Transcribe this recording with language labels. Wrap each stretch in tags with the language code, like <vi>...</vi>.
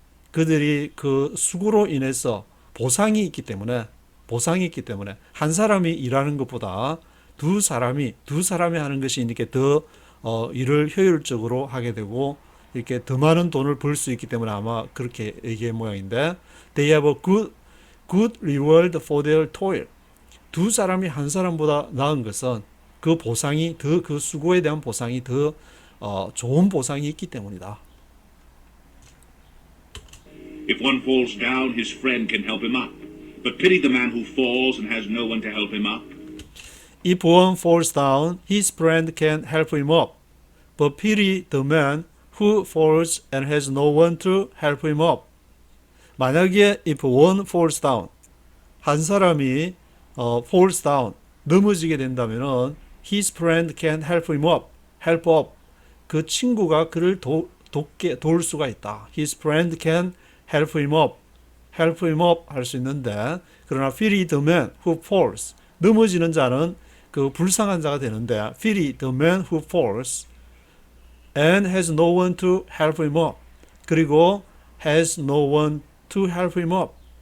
<ko>그들이 그 수고로 인해서 보상이 있기 때문에 한 사람이 일하는 것보다 두 사람이 하는 것이 이렇게 더 일을 효율적으로 하게 되고 이렇게 더 많은 돈을 벌 수 있기 때문에 아마 그렇게 얘기한 모양인데,</ko> <en>they have a good reward for their toil.</en> <ko>두 사람이 한 사람보다 나은 것은 그 보상이 그 수고에 대한 보상이 더 좋은 보상이 있기 때문이다.</ko> <en>If one falls down, his friend can help him up. But pity the man who falls and has no one to help him up. If one falls down, his friend can help him up. But pity the man who falls and has no one to help him up.</en> <ko>만약에</ko> <en>if one falls down,</en> <ko>한 사람이</ko> <en>falls down,</en> <ko>넘어지게 된다면은</ko> <en>his friend can help him up. help up.</en> <ko>그 친구가 그를 도울 수가 있다.</ko> <en>His friend can help him up. help him up</en> <ko>할 수 있는데, 그러나</ko> <en>pity the man who falls,</en> <ko>넘어지는 자는 그 불쌍한 자가 되는데,</ko> <en>pity the man who falls and has no one to help him up.</en> <ko>그리고</ko> <en>has no one to help him up.</en>